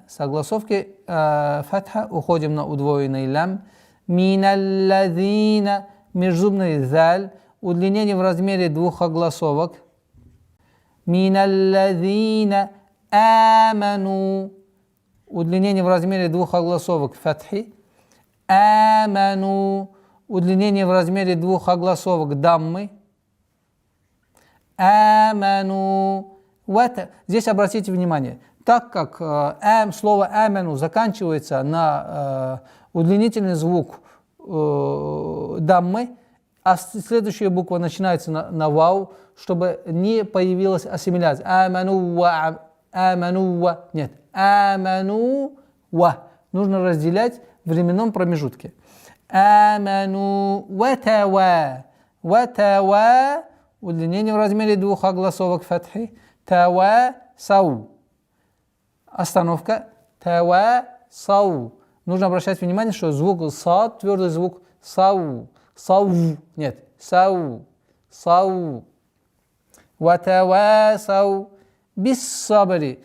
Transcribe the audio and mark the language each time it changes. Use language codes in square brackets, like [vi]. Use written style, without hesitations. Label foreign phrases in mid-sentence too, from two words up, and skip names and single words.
[ru] С огласовки фатха уходим на удвоенный лам. Миналладина. Межзубный заль. Удлинение в размере двух огласовок. [ar] من الذين آمنوا. [ru] Удлинение в размере двух огласовок фатхи. Аману. Удлинение в размере двух огласовок даммы. Аману. Здесь обратите внимание, так как слово аману заканчивается на удлинительный звук даммы, а следующая буква начинается на вау, чтобы не появилась ассимиляция. [ar] آمنوا و. Нет. آمنوا و. [ru] Нужно разделять в временном промежутке. [ar] آمنوا و. Ва. [ru] Удлинение в размере двух огласовок фатхи. [ar] تواصوا. Остановка. تواصوا. [ru] Нужно обращать внимание, что звук сад, твердый звук сау. [ar] Сау. Нет. Сау. وتواصوا بالصبر.